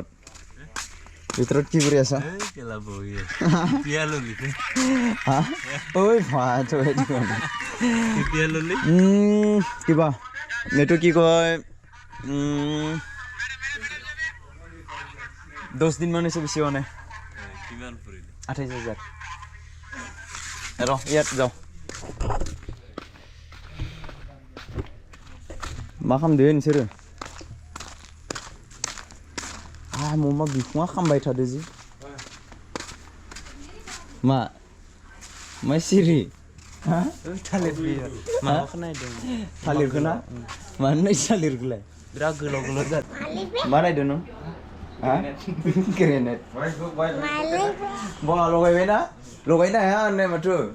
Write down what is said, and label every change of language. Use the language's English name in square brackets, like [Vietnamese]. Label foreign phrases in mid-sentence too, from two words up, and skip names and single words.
[Assamese] কি কৰি আছা কেলা বহি পিয়া ললি হা ওই ভাত ওই পিয়া ললি কিবা এটো কি কয় 10 দিন মানে বেছি হোৱা নাই কিমান পৰিলে 28000 এৰ ইয়াত যাও [Bodo] मा खालामदों नोंसोरो ममा बिखुङा खामबाय थादो जि मा सिरि हा थालिर बियो माखौ नायदों थालिरखौ ना मानो नाय थालिरखौलाय बिराद गोलाव जादों मा नायदों नों हा ग्रेनेड बहा लगायबायना लगायनो हाया होननाय माथो